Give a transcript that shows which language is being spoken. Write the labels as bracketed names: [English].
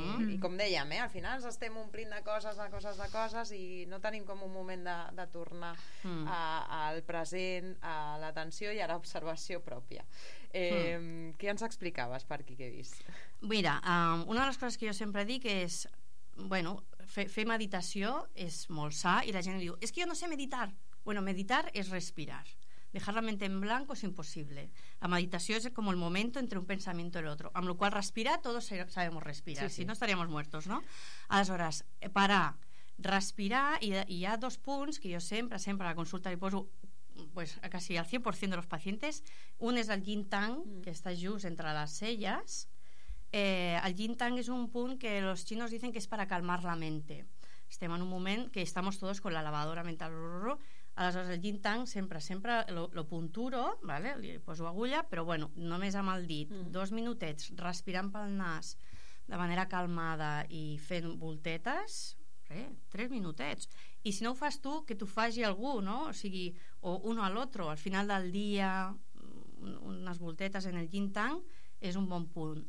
[Catalan] I com dèiem, al final ens estem omplint de coses i no tenim com un moment de tornar al present, a l'atenció i a l'observació pròpia. Què ens explicaves per aquí que he vist? Mira, una de les coses que jo sempre dic és, bueno, fer meditació és molt sa, i la gent diu, és que jo no sé meditar. Bueno, meditar és respirar. [Spanish] Dejar la mente en blanco es imposible. La meditación es como el momento entre un pensamiento y el otro. Con lo cual, respirar, todos sabemos respirar. Sí, sí. Si no, estaríamos muertos, ¿no? [Catalan] Aleshores, parar, respirar, [Spanish] y hay dos puntos que yo siempre a la consulta le poso, pues casi al 100% de los pacientes. Un es el yin tang, que está just entre las sellas. El yin tang es un punto que los chinos dicen que es para calmar la mente. [Catalan] Estem en un moment que [Spanish] estamos todos con la lavadora mental. [Catalan] Aleshores, el yin tang sempre lo punturo, [Spanish] ¿vale? [Catalan] Li poso agulla, però bueno, només amb el dit, 2 minutets respirant pel nas de manera calmada i fent voltetes, 3 minutets. I si no ho fas tu, que t'ho faci algú, no? O sigui, o uno a l'altre, al final del dia, unes voltetes en el yin tang és un bon punt.